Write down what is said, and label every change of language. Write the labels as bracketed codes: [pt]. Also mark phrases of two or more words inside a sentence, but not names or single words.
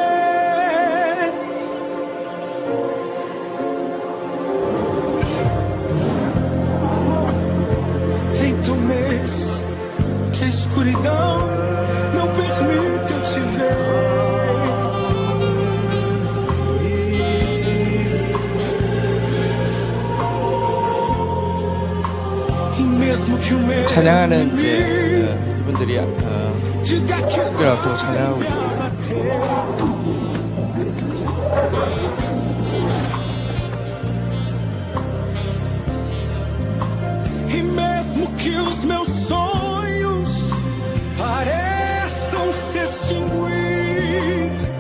[pt] Então mês que a escuridão não permite eu te ver. E mesmo que o medo [ko] 찬양하는 이제 이분들이 [pt] diga que eu [ko] 특별히 또 찬양하고 있습니다. [pt] E mesmo que os meus sonhos pareçam se extinguir,